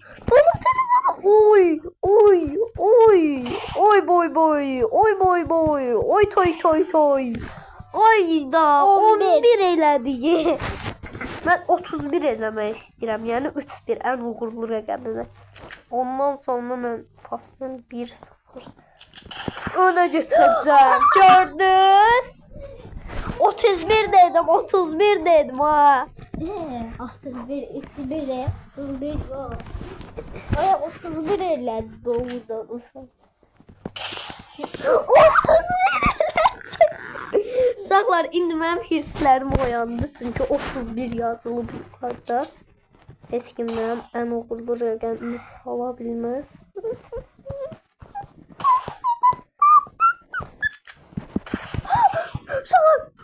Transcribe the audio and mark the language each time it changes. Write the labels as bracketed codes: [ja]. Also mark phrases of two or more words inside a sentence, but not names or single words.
[az] Oy. Oy boy. Oy toy. Ay da 11 elədi. Mən 31 eləmək istəyirəm. Yəni 3-1 ən uğurlu rəqəmdir. Ondan sonra mən Fafsın 1-0 [tr] öne geçeceğim. [az] Gördünüz? 31 dedim ha. 61, 31 de 31 var. Ay 31 eller doğudan uşak. Uşaqlar, indi mənim hirslərim oyandı. Çünki 31 yazılıb yuxarıda. Heç kim mənim ən uğurlu rəqəmimi çala bilməz. Uşaqlar.